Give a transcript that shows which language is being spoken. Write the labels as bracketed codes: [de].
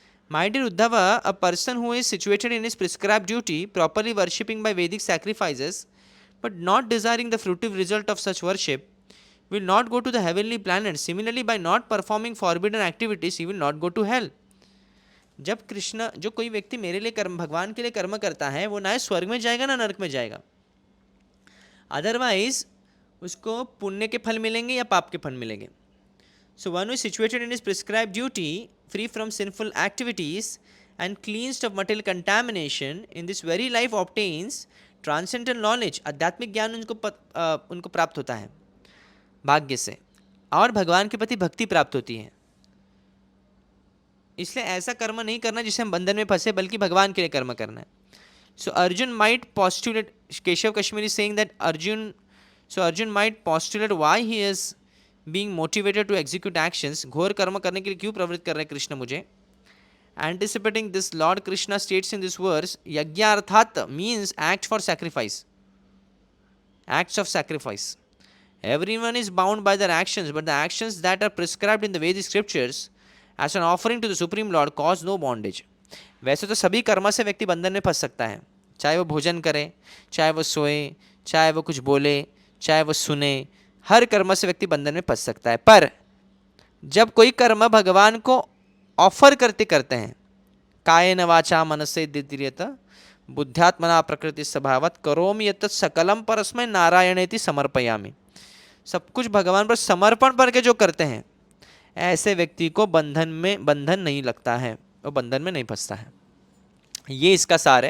[en] My dear Uddhava, a person who is situated in his prescribed duty, properly worshipping by Vedic sacrifices, but not desiring the fruitive result of such worship, will not go to the heavenly planet. Similarly, by not performing forbidden activities, he will not go to hell. [hi] जब कृष्ण, जो कोई व्यक्ति मेरे लिए कर्म, भगवान के लिए कर्म करता है, वो ना स्वर्ग में जाएगा ना नरक में जाएगा। अदरवाइज उसको पुण्य के फल मिलेंगे या पाप के फल मिलेंगे। [en] So one who is situated in his prescribed duty, free from sinful activities and cleansed of material contamination, in this very life obtains transcendental knowledge. [hi] आध्यात्मिक ज्ञान उनको प्राप्त होता है भाग्य से, और भगवान के प्रति भक्ति प्राप्त होती है। इसलिए ऐसा कर्म नहीं करना जिससे हम बंधन में फंसे, बल्कि भगवान के लिए कर्म करना है। [en] So Arjun might postulate, Keshav Kashmiri is saying that Arjun might postulate why he is being motivated to execute actions. [hi] घोर कर्म करने के लिए क्यों प्रवृत्त कर रहे कृष्ण मुझे। [en] Anticipating this, Lord Krishna states in this verse, Yagyarthat means act for sacrifice. Acts of sacrifice. Everyone is bound by their actions, but the actions that are prescribed in the Vedic scriptures as an offering to the Supreme Lord cause no bondage. [hi] वैसे तो सभी कर्म से व्यक्ति बंधन में फंस सकता है, चाहे वो भोजन करे, चाहे वो सोए, चाहे वो कुछ बोले, चाहे वो सुने, हर कर्म से व्यक्ति बंधन में फंस सकता है। पर जब कोई कर्म भगवान को ऑफर करते हैं, [sa] कायेन वाचा मनसे दिद्रियत बुद्ध्यात्मना प्रकृति स्वभावत करोमि यत् सकलम परस्मै नारायणेति समर्पयामि, [hi] सब कुछ भगवान पर समर्पण करके जो करते हैं, ऐसे व्यक्ति को बंधन नहीं लगता है, वो बंधन में नहीं फंसता है। ये इसका सार है।